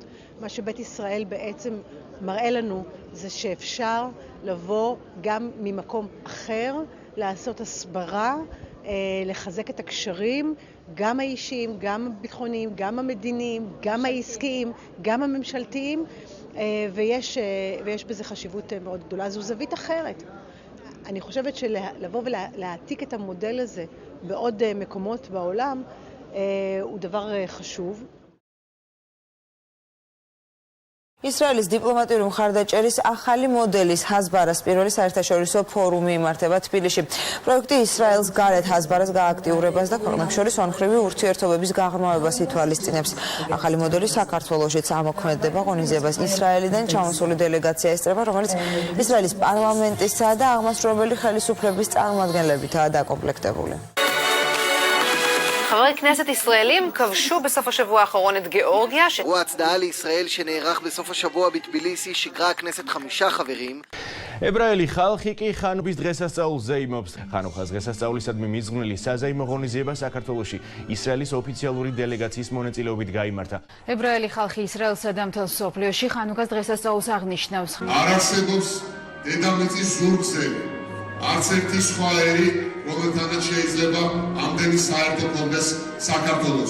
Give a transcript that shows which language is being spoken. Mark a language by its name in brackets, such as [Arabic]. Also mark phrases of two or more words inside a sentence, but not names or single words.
[Hebrew] מה שבית ישראל בעצם מראה לנו זה שאפשר לבוא גם ממקום אחר, לעשות הסברה, לחזק את הקשרים, גם האישיים, גם הביטחוניים, גם המדיניים, גם העסקיים, גם הממשלתיים, ויש בזה חשיבות מאוד גדולה. זו זווית אחרת. אני חושבת שלבוא ולהעתיק את המודל הזה בעוד מקומות בעולם הוא דבר חשוב. [Georgian] ისრაელის დიპლომატიური მხარდაჭერის ახალი მოდელის ჰაზბარას პირველი საერთაშორისო ფორუმი იმართება თბილისში. პროექტი ისრაელს გარეთ ჰაზბარას გააქტიურებას და ქვეყნებს შორის ორმხრივი ურთიერთობების გაღრმავებას ითვალისწინებს. ახალი მოდელი საქართველოშიც ამოქმედება, ღონისძიებას ისრაელიდან ჩამოსული დელეგაცია ესწრება, რომელიც ისრაელის პარლამენტისა და აღმასრულებელი ხელისუფლების წარმომადგენლებითაა დაკომპლექტებული. [Hebrew] חברי כנסת ישראלים כבשו בסוף השבוע האחרון את גיאורגיה. אירוע הצדעה לישראל שנערך בסוף השבוע בטביליסי שיגרה הכנסת 5 חברים. [Georgian] ებრაელი ხალხი კი ხანუქის დღესასწაულზე იმობს. ხანუქას დღესასწაულისადმი მიზღვნილი საზეიმო ღონისძიება საქართველოში ისრაელის ოფიციალური დელეგაციის მონაწილეობით გაიმართა. ებრაელი ხალხი ისრაელსა და მთელ მსოფლიოში ხანუქას დღესასწაულს აღნიშნავს. არ არსებობს დედამიწის ზურგზე არც ერთი სხვა ერი, რომელთანაც შეიძლება ამდენი საერთო კონდეს საქართველოს.